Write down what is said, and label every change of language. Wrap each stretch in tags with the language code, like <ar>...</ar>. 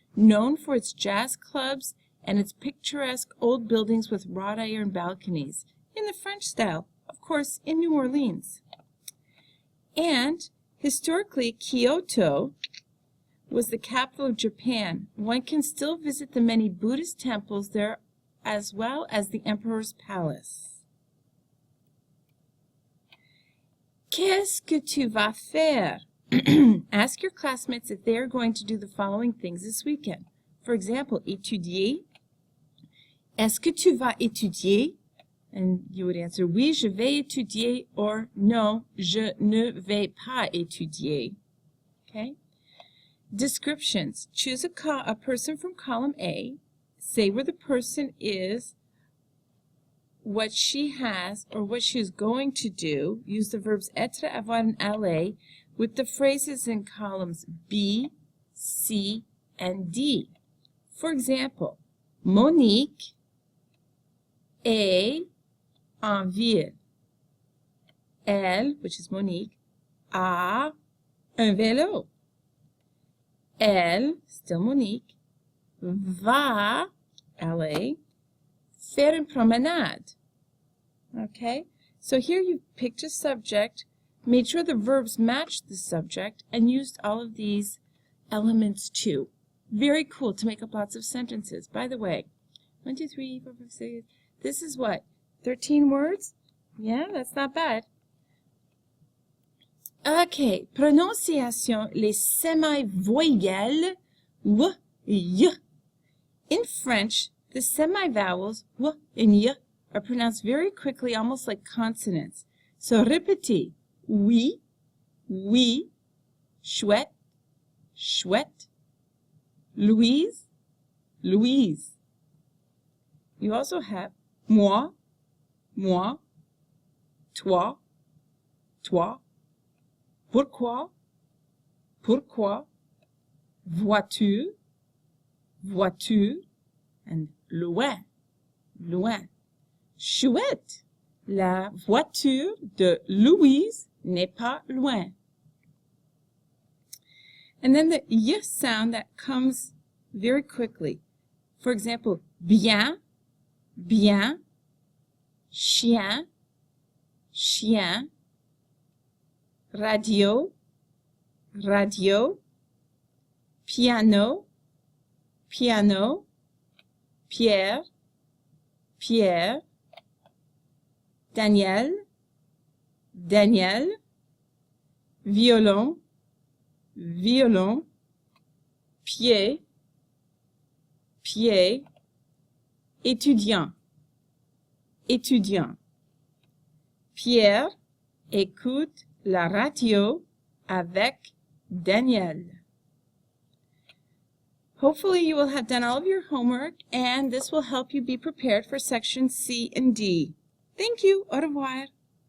<en>known for its jazz clubs and its picturesque old buildings with wrought iron balconies, in the French style, of course, in New Orleans. And historically, Kyoto was the capital of Japan. One can still visit the many Buddhist temples there as well as the Emperor's Palace.</en> <fr>Qu'est-ce que tu vas faire?</fr> <en>Ask your classmates if they are going to do the following things this weekend. For example, étudier.</en> <fr>Est-ce que tu vas étudier?</fr> <en>And you would answer,</en> <fr>oui, je vais étudier, or non, je ne vais pas étudier.</fr> <en>Okay? Descriptions. Choose a person from column A. Say where the person is, what she has, or what she is going to do. Use the verbs être, avoir, and aller with the phrases in columns B, C, and D. For example,</en> <fr>Monique est en ville. Elle,</fr> <en>which is</en> <fr>Monique, a un vélo. Elle,</fr> <en>still</en> <fr>Monique, va, aller, faire une promenade.</fr> <en>Okay? So here you picked a subject, made sure the verbs matched the subject, and used all of these elements too. Very cool to make up lots of sentences. By the way, 1, 2, 3, 4, 5, 6, this is what? 13 words? Yeah, that's not bad. Okay,</en> <fr>prononciation, les semi-voyelles, w, y.</fr> <en>In French, the semi-vowels, w and y, are pronounced very quickly, almost like consonants. So</en> <fr>répétez, oui, oui, chouette, chouette, Louise, Louise.</fr> <en>You also have</en> <fr>moi, moi, toi, toi, pourquoi, pourquoi, voiture, voiture, and loin, loin. Chouette, la voiture de Louise n'est pas loin.</fr> <en>And then the y sound that comes very quickly. For example,</en> <fr>bien, bien, chien, chien, radio, radio, piano, piano, Pierre, Pierre, Daniel, Daniel, violon, violon, pied, pied, étudiant, étudiant. Pierre écoute la radio avec Daniel.</fr> <en>Hopefully you will have done all of your homework, and this will help you be prepared for section C and D. Thank you.</en> <fr>Au revoir.</fr>